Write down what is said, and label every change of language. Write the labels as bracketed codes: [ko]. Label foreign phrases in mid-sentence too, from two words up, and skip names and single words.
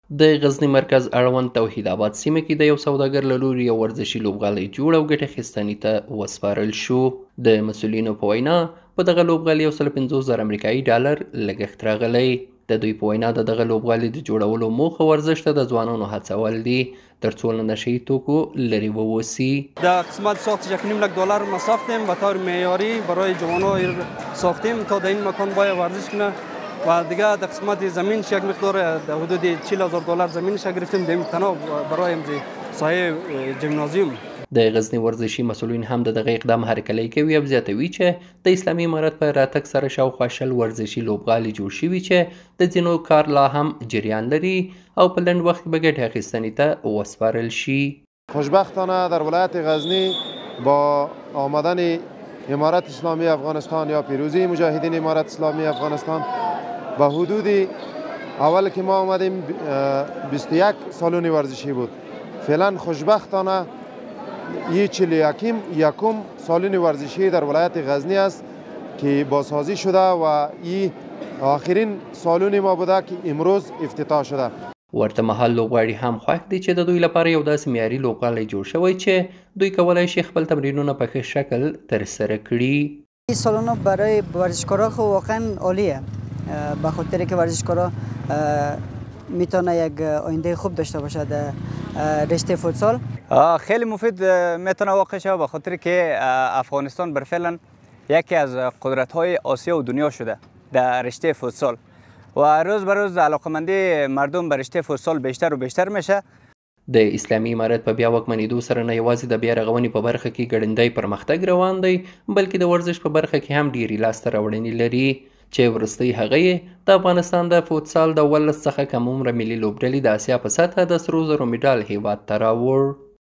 [ps] د غزني مرکز اړوند توحید آباد سیمه کې د یو سوداګر له لوري یو ورزشي لوبغالی جوړ او ګټه اخیستنې ته وسپارل شو. د مسؤلینو په وینا په دغه لوبغالي 150,000 امریکایي ډالر لګښت راغلی. د دوی په وینا د دغه لوبغالي د جوړولو موخه ورزش ته د ځوانانو هڅول دي ترڅو له نشه‌ای توکو لرې ووسی. [fa] در قسمت ساخت $1.5 ما ساختیم به طور معیاری برای جوانان ساختیم تا در این مکان باید ورزش کنه و دیگه در قسمت زمینش یک مقدار در حدود $40,000 زمینش گرفتیم در این تناب برای سایه جیمنازیوم. [ps] د غزني ورزشي مسؤلین هم د دغه اقدام هرکلی کوي او زیاتوي چې د اسلامي امارت په راتګ سره شاوخوا 100 ورزشي لوبغالي جوړ شوي چې د ځینو کار لا هم جریان لري او په لنډ وخت کې به ګټې اخیستنې ته وسپارل شي. [fa] خوشبختانه در ولایت غزنی با آمدن امارت اسلامی افغانستان یا پیروزی مجاهدین امارت اسلامی افغانستان به حدود اول که ما آمدیم 21 سالن ورزشی بود. فعلا خوشبختانه این 41 سالن ورزشی در ولایت غزنی است که بازسازی شده و این آخرین سالن ما بوده که امروز افتتاح شده. [ps] ورته مهال لوبغاړي هم خوښ دي چې د دوی لپاره یو داسې معیاري لوبغالی جوړ شوی چې دوی کولی شي خپل تمرینونه په ښه شکل ترسره کړي. [fa] این سالن برای ورزشکارا خب واقعا عالیه به خاطر که ورزشکارا میتونه یک آینده خوب داشته باشه در رشته فوتسال. خیلی مفید میتونه واقع شود به خاطر که افغانستان بالفعل یکی از قدرت‌های آسیا و دنیا شده در رشته فوتسال و روز به روز علاقمندی مردم به رشته فوتسال بیشتر و بیشتر میشه. [ps] د اسلامي امارت په بیا واکمنېدو سره نه یوازې د بیا رغونې په برخه کې ګړندی پرمختګ روان دی بلکې د ورزش په برخه کې هم ډېرې لاسته راوړنې لري چې وروستۍ هغه یې د افغانستان د فوتسال د 11 څخه کم عمره ملي لوبډلې د اسیا په سطحه د سرو زرو مډال هیواد ته راوړ.